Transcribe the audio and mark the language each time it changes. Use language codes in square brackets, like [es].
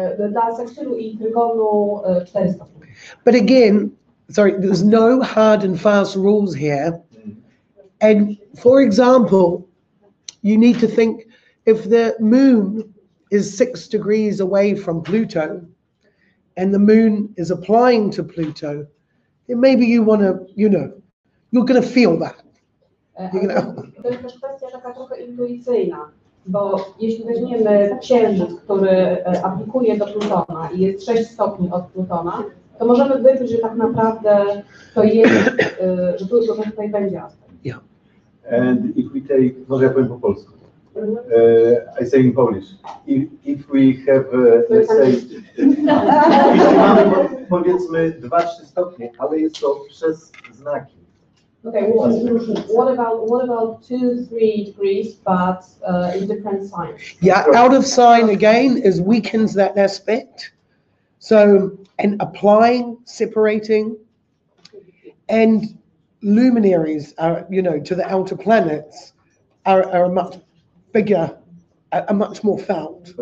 [pl] Dla sekstylu i trygonu 4 stopni. [en] But again, there's no hard and fast rules here. And for example, you need to think if the moon is 6 degrees away from Pluto and the moon is applying to Pluto, then maybe you want to, you're going to feel that. [pl] To jest też kwestia taka trochę intuicyjna, bo jeśli weźmiemy księżyc, który aplikuje do Plutona i jest 6 stopni od Plutona, to możemy wyczuć, że tak naprawdę to jest, że tutaj będzie aspekt. [en] Yeah. And if we take, [pl] może ja powiem po polsku. [en] I say in Polish. If we have, let's say, [pl] jeśli mamy powiedzmy 2-3 stopnie, ale jest to przez znaki. [en] Okay, what about 2-3 degrees, but in different signs? Yeah, out of sign again weakens that aspect. So, and applying, separating, and luminaries are, to the outer planets are a much bigger, a much more felt.